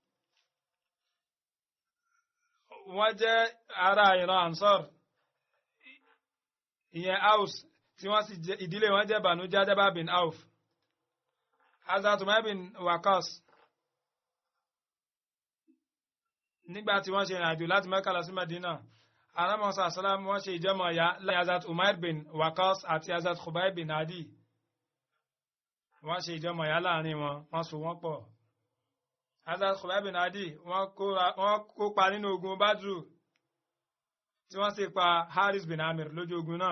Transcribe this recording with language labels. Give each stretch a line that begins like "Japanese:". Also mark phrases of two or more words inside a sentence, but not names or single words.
Yoruba: Wọ́n jẹ́ ará ìran Ansar ìyẹn Aus tí wọ́n sì jẹ́ ìdílé wọn jẹ́ Banu Jadaba bin Auf. Hazrat Umayr bin Waqqas nígbà tí wọ́n ṣe ìrìnàjò láti Mẹ́kà lọ sí Medina Ànábì Muhammad
Arabic: صلى الله عليه وسلم
Yoruba: wọ́n ṣe ìjọmọ̀ ìyá lẹ́yìn Hazrat Umayr bin Waqqas àti Hazrat Khubayb bin Adi. Wọ́n ṣe ìjọmọ̀ ìyá láàrin wọn wọ́n so wọ́n pọ̀. Hazrat Khubayb bin Adi wọ́n kópa nínú ogun Badru tí wọ́n sì pa Haris bin Amir lójú ogun náà.